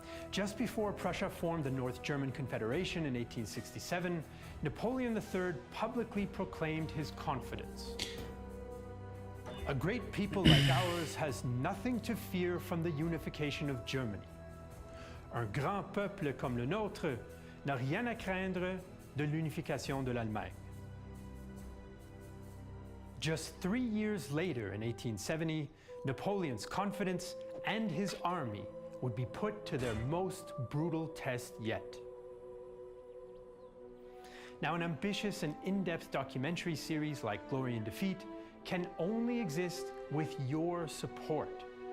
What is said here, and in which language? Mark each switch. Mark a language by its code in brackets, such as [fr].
[en] Just before Prussia formed the North German Confederation in 1867, Napoleon III publicly proclaimed his confidence. A great people like ours has nothing to fear from the unification of Germany. [fr] Un grand peuple comme le nôtre n'a rien à craindre de l'unification de l'Allemagne. [en] Just 3 years later, in 1870, Napoleon's confidence and his army would be put to their most brutal test yet. Now, an ambitious and in-depth documentary series like Glory and Defeat can only exist with your support.